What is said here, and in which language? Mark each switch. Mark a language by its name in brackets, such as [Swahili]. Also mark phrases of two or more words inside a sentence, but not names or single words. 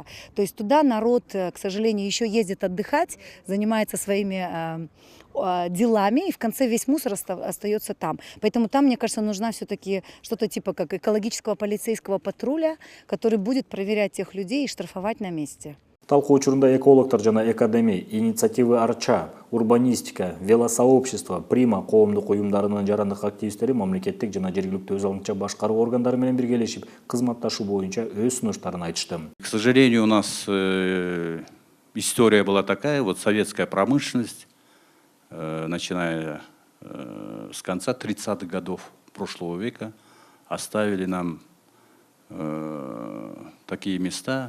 [Russian] То есть туда народ, к сожалению, еще ездит отдыхать, занимается своими делами, и в конце весь мусор остается там. Поэтому там, мне кажется, нужна все-таки что-то типа как экологического полицейского патруля, который будет проверять тех людей и штрафовать на месте. [Kyrgyz] Талкуу учурунда экологтор жана Экадеми, инициативы Арча, урбанистика, велосообщество, Прима коомдук уюмдарынын жарандык активисттери мамлекеттик жана жергиликтүү өз алынча башкаруу органдары менен биргелешип кызматташуу боюнча өз сунуштарын айтышты. [Russian] К сожалению, у нас история была такая, вот советская промышленность, начиная с конца 30-х годов прошлого века, оставили нам такие места.